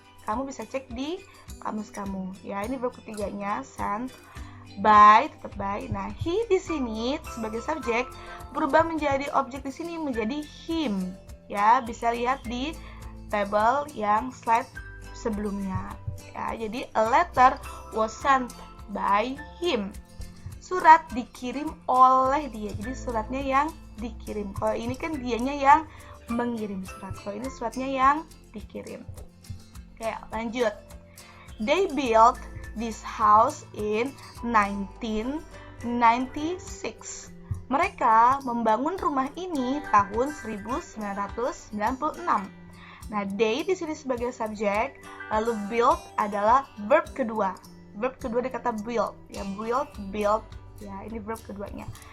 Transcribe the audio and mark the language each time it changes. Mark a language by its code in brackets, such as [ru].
[id] Kamu bisa cek di kamus kamu. Ya, ini verb ketiganya send, by tetap by. Nah, he di sini sebagai subjek berubah menjadi objek di sini menjadi him. Ya, bisa lihat di tabel yang slide sebelumnya. Ya, jadi [en] a letter was sent by him. [id] Surat dikirim oleh dia. Jadi suratnya yang dikirim. Kalau ini kan dianya yang mengirim surat. Kalau ini suratnya yang dikirim. Oke, lanjut. [en] They built this house in 1996. [id] Mereka membangun rumah ini tahun 1996. Nah, they di sini sebagai subjek, lalu build adalah verb kedua. Verb kedua di kata build, ya build, ya ini verb keduanya.